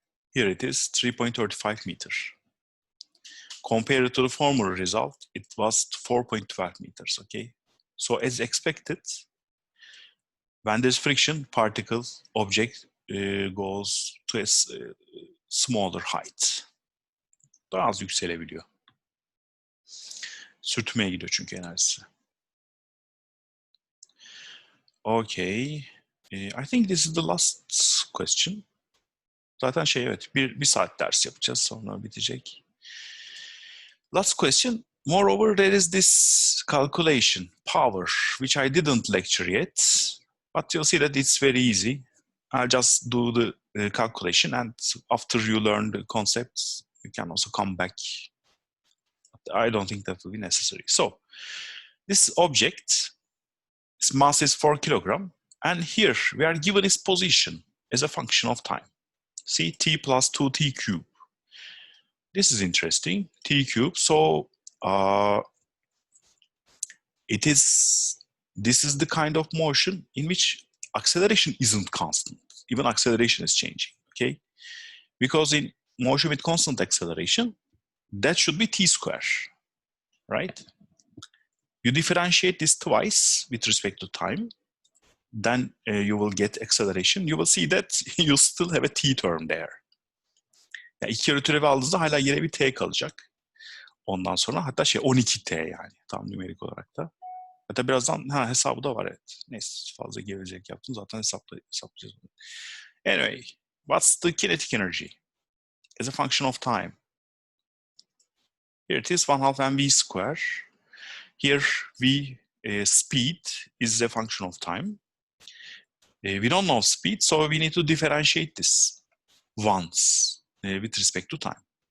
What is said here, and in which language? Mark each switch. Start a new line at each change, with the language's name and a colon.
English: Here it is, 3.35 meters. Compared to the former result, it was 4.12 meters, okay? So as expected, when there's friction, particle, object goes to a smaller height.
Turkish: Daha az yükselebiliyor. Sürtünmeye gidiyor çünkü enerjisi.
English: Okay. I think this is the last question.
Turkish: Zaten evet bir saat ders yapacağız, sonra bitecek.
English: Last question. Moreover, there is this calculation, power, which I didn't lecture yet, but you'll see that it's very easy. I'll just do the calculation, and after you learn the concepts, you can also come back. I don't think that will be necessary. So, this object, its mass is 4 kilogram, and here we are given its position as a function of time. See, t plus 2t cube. This is interesting, t cube. So, this is the kind of motion in which acceleration isn't constant. Even acceleration is changing, okay? Because in motion with constant acceleration, that should be t square, right? You differentiate this twice with respect to time, then you will get acceleration. You will see that you still have a t term there.
Turkish: Yani iki kere türevi aldığınızda hala yine bir t kalacak. Ondan sonra hatta 12t yani tam nümerik olarak da. Hatta birazdan hesabı da var, evet. Neyse, fazla gevezelik yaptım, zaten hesaplayacağız.
English: Anyway, what's the kinetic energy as a function of time? Here it is 1/2 mv square. Here v, speed is a function of time. We don't know speed, so we need to differentiate this once with respect to time.